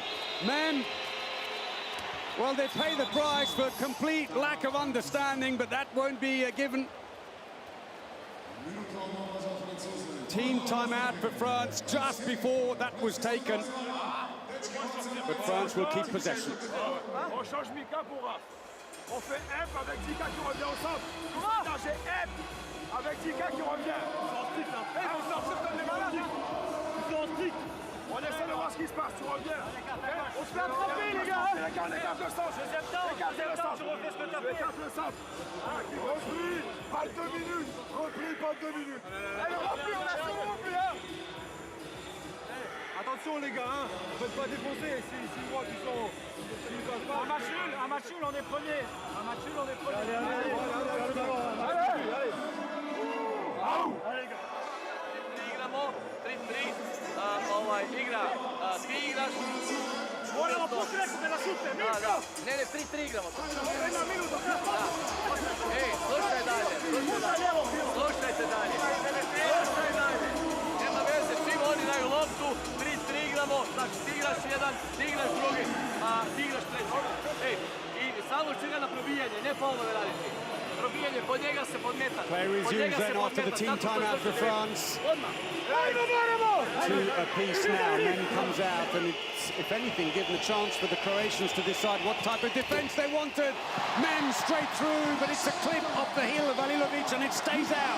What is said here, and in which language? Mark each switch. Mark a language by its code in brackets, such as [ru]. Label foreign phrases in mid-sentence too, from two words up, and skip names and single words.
[en] Men, well, they pay the price for complete lack of understanding, but that won't be a given. Team timeout for France just before that was taken. But France will keep possession. [fr] On change Mika pour Raph. On fait F avec Tika qui revient au centre. Non, j'ai F avec Tika qui revient. On sort comme les malades. On essaie de voir ce qui se passe, tu reviens. On se fait attraper, les gars. Les gars, le centre. Deuxième temps, tu refais ce que t'as fait. Écarte le centre. Repris, pas 2 minutes. Repris, pas 2 minutes. Allez, repris, on a repris, hein. Attention les gars, hein. Faites pas défoncer si moi qui sont... Un match nul, on est premier. Un match nul, on est premier. Allez, gars. [hr] Igramo, 3-3, igra, ti igraš. Moramo pokreći da nas šute, Mirko! Ne, 3-3 igramo. Jedna minuta, Ej, slušaj dalje. Slušajte dalje. Nema veze, čim oni daju loptu, 3-3 igramo, znači ti igraš jedan, ti igraš drugi, a ti igraš treći. Ej, i samo će ga na probijanje, ne faulove raditi. Probijanje, pod njega se podmeta. [en] Play resumes then after the team timeout for France. 2 apiece now, men comes out, and it's, if anything, given a chance for the Croatians to decide what type of defence they wanted. Men straight through, but it's a clip off the heel of Alilovic, and it stays out.